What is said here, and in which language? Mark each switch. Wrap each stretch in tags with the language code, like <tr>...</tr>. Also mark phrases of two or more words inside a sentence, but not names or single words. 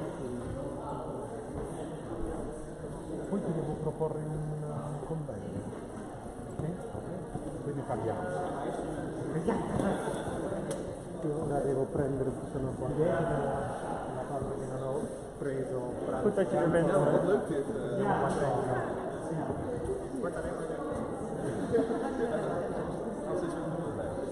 <it>Poi ti devo proporre un convegno. Sì? Quindi parliamo. Io la devo prendere tutta una quantità la parte che non ho preso.</it> <nl>Goed dat je er bent. Wat leuk dit. Ja.</nl>